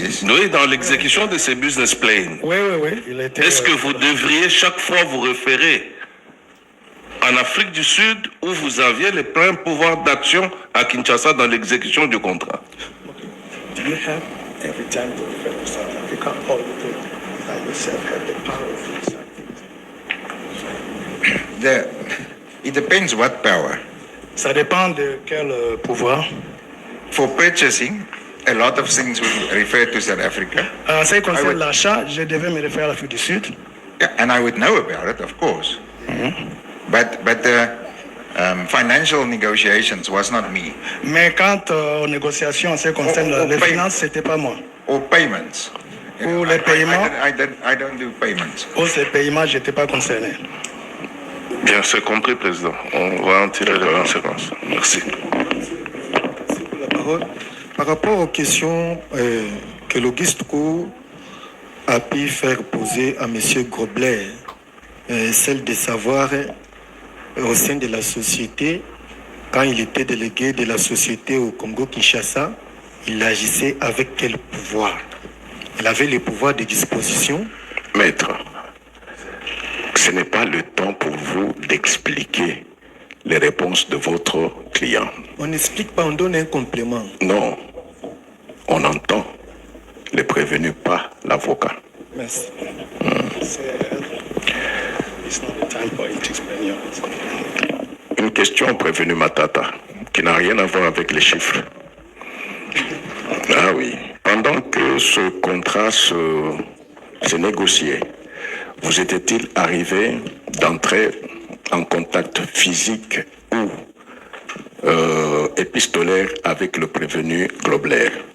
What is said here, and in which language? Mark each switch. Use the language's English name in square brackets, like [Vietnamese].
[French] Oui, dans l'exécution de ces business plans. Oui. Il était, Est-ce que vous devriez chaque fois vous référer en Afrique du Sud où vous aviez les pleins pouvoirs d'action à Kinshasa dans l'exécution du contrat? [English] Do you have every time to refer to South Africa or you think that yourself have the power of these activities? It depends what power. [French] Ça dépend de quel pouvoir. [English] For purchasing, a lot of things will refer to South Africa. [French] En ce qui [English] I [French] concerne [English] would- [French] l'achat, je devais me référer à l'Afrique du Sud. [English] Yeah, and I would know about it, of course. But the financial negotiations was not me. [French] Mais quant aux négociations en ce qui concerne les paye- finances, c'était pas moi. [English] Or payments. [French] Pour les paiements, [English] I don't do payments. [French] pour ces paiements, je n'étais pas concerné. Bien, c'est compris, Président. On va en tirer les conséquences. Merci. La parole. Par rapport aux questions que l'Auguste Cour a pu faire poser à M. Grobler, celle de savoir au sein de la société, quand il était délégué de la société au Congo-Kinshasa, il agissait avec quel pouvoir? Il avait le pouvoir de disposition. Maître, ce n'est pas le temps pour vous d'expliquer les réponses de votre client. On n'explique pas, on donne un complément. Non, on entend le prévenu, pas l'avocat. Merci. [English] It's not the time for you to explain your answer. [French] Une question au prévenu Matata, qui n'a rien à voir avec les chiffres. Ah oui, pendant que ce contrat se négociait, vous était-il arrivé d'entrer en contact physique ou épistolaire avec le prévenu Grobler?